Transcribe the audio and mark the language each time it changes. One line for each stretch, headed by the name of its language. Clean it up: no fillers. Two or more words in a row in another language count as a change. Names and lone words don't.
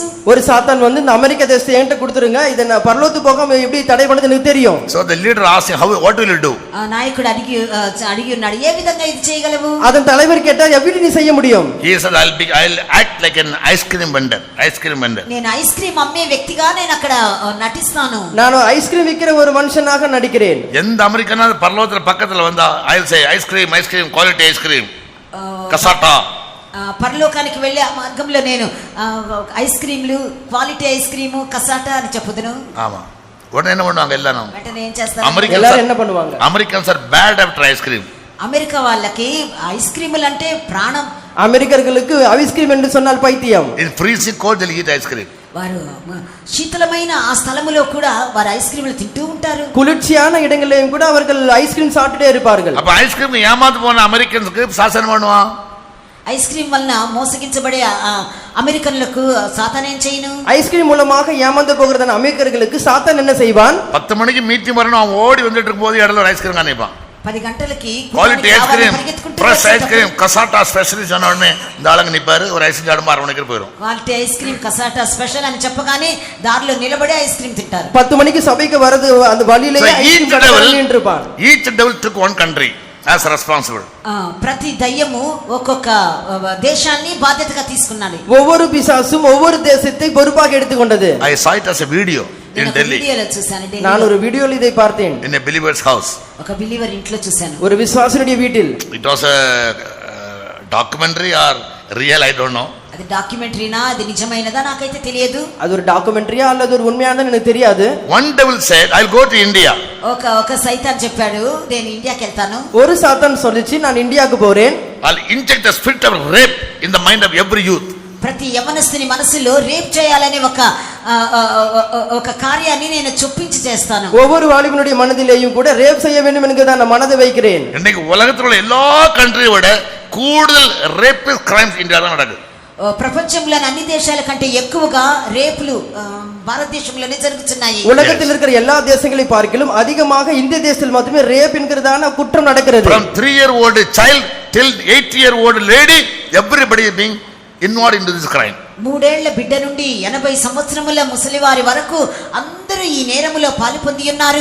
Tamil: ஒரு சாத்தான் வந்து இந்த அமெரிக்க தேசத்தை என்கிட்ட கொடுத்துருங்க, இதை நான் பரலோகத்துக்கு போகாம எப்படி தடை பண்ணது எனக்கு தெரியும்.
English: So the leader asked him, what will you do?
Telugu: నాయకుడు అడిగి ఉన్నాడు, ఏ విధంగా ఇది చేయగలవు.
Tamil: அதன் தலைவர் கேட்டார், எப்படி நீ செய்ய முடியும்.
English: He said, I'll act like an ice cream vendor.
Telugu: నేను ఐస్ క్రీమ్ అమ్మే వ్యక్తిగా నేను అక్కడ నటిస్తాను.
Tamil: நான் ஐஸ் கிரீம் விக்கிற ஒரு மனுஷனாக நடிக்கிறேன். எந்த அமெரிக்கனா பரலோகத்துல பக்கத்துல வந்தா
English: I'll say ice cream, quality ice cream.
Telugu: కసాటా. పరలోకానికి వెళ్ళే ఆ మార్గంలో నేను ఐస్ క్రీమ్లు,
English: quality ice cream,
Telugu: కసాటా అని చెప్పుదును.
Tamil: ஆமா, உடனே என்ன பண்ணுவாங்க எல்லாரும்?
Telugu: వెంటనే ఏం చేస్తారు?
Tamil: எல்லாரும் என்ன பண்ணுவாங்க?
English: Americans are bad after ice cream.
Telugu: అమెరికా వాళ్ళకి ఐస్ క్రీములు అంటే ప్రాణం.
Tamil: அமெரிக்கர்களுக்கு ஐஸ் கிரீம் என்று சொன்னால் பைத்தியம்.
English: In freezing cold they eat ice cream.
Telugu: వారు శీతలమైన ఆ స్థలములో కూడా వారు ఐస్ క్రీములు తింటూ ఉంటారు.
Tamil: குளிர்ச்சியான இடங்களிலும் கூட அவர்கள் ஐஸ் கிரீம் சாப்பிட்டுட்டே இருப்பார்கள். அப்ப ஐஸ் கிரீம் ஏமாந்து போன அமெரிக்கன்ஸ்க்கு சாசனம் பண்ணுவான்.
Telugu: ఐస్ క్రీమ్ వలన మోసగించబడే అమెరికన్లకు సాతాన్ ఏం చేయను?
Tamil: ஐஸ் கிரீம் மூலமாக ஏமாந்து போகிறதான அமெரிக்கர்களுக்கு சாத்தான் என்ன செய்வான்? 10 மணிக்கு மீட்டிங் வரணும், அவன் ஓடி வந்துட்டு இருக்கும்போது இடத்துல ஒரு ஐஸ் கிரீம் காணிப்பான்.
Telugu: 10 గంటలకి
English: Quality ice cream, fresh ice cream, Cassata special
Tamil: சொன்ன உடனே இந்த ஆளுங்க நிப்பாரு, ஒரு ஐஸ் கிரீம் 6 மணிக்கு போயிடும்.
English: Quality ice cream, Cassata special
Telugu: అని చెప్పగానే దారిలో నిలబడి ఐస్ క్రీమ్ తింటారు.
Tamil: 10 மணிக்கு சபைக்கு வரது அந்த வழியிலேயே ஐஸ் கிரீம் கடையில் நின்றுப்பான்.
English: Each devil took one country as responsible.
Telugu: ప్రతి దయ్యము ఒక్కొక్క దేశాన్ని బాధ్యతగా తీసుకున్నది.
Tamil: ஒவ்வொரு பிசாசும் ஒவ்வொரு தேசத்தை பொறுப்பாக எடுத்துக்கொண்டது.
English: I saw it as a video in Delhi.
Tamil: நான் ஒரு வீடியோல இதை பார்த்தேன்.
English: In a believer's house.
Telugu: ఒక బిలీవర్ ఇంట్లో చూశాను.
Tamil: ஒரு விசுவாசியுடைய வீட்டில்.
English: It was a documentary or real, I don't know.
Telugu: అది డాక్యుమెంటరీనా, అది నిజమైనదా నాకైతే తెలియదు.
Tamil: அது ஒரு டாக்குமெண்ட்ரியா அல்லது ஒரு உண்மையானது எனக்கு தெரியாது.
English: One devil said, I'll go to India.
Telugu: ఒక సైతాన్ చెప్పాడు, నేను ఇండియాకి వెళ్తాను.
Tamil: ஒரு சாத்தான் சொல்லிச்சு, நான் இந்தியாக்கு போறேன்.
English: I'll inject the spirit of rape in the mind of every youth.
Telugu: ప్రతి యవనస్తుని మనసులో రేప్ చేయాలనే ఒక కార్యాన్ని నేను చొప్పించి చేస్తాను.
Tamil: ஒவ்வொரு வாலிபனுடைய மனதிலேயும் கூட ரேப் செய்ய வேண்டும் என்கிறத நான் மனதை வைக்கிறேன். இன்னைக்கு உலகத்தில் உள்ள எல்லா கண்ட்ரியை விட கூடுதல்
English: rape crimes
Tamil: இந்தியால தான் நடக்குது.
Telugu: ప్రపంచంలోని అన్ని దేశాల కంటే ఎక్కువగా రేపులు భారతదేశంలోనే జరుగుతున్నాయి.
Tamil: உலகத்தில் இருக்கிற எல்லா தேசங்களை பார்க்கிலும் அதிகமாக இந்திய தேசத்தில் மட்டுமே ரேப் என்கிறதான குற்றம் நடக்கிறது.
English: From 3-year-old child till 8-year-old lady, everybody is being involved into this crime.
Telugu: 3 ఏళ్ల బిడ్డ నుండి 80 సంవత్సరముల ముసలివారి వరకు అందరూ ఈ నేరములో పాలుపొంది ఉన్నారు.